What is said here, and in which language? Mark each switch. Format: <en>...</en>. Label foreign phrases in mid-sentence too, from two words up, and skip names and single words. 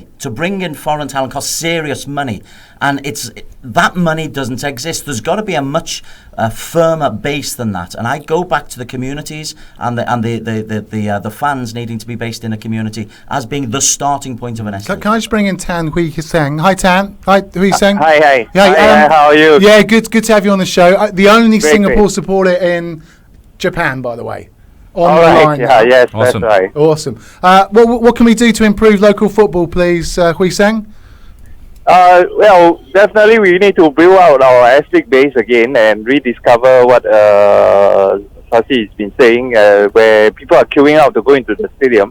<en>To bring in foreign talent costs serious money, and that money doesn't exist. There's got to be a much firmer base than that, and I go back to the communities and the fans needing to be based in a community as being the starting point of an S.league. Can I just bring in Tan Hwee Heng? Hi Tan. Hi Hwee Heng. Hi. Hi, how are you? Yeah, good to have you on the show. The only Great, Singapore supporter in Japan, by the way. On All the right. line. Yeah, yes, Awesome. that's right. Awesome. What can we do to improve local football, please, Hwee Heng? Well, definitely we need to build out our S.league base again and rediscover what Sasi has been saying, where people are queuing out to go into the stadium.</en>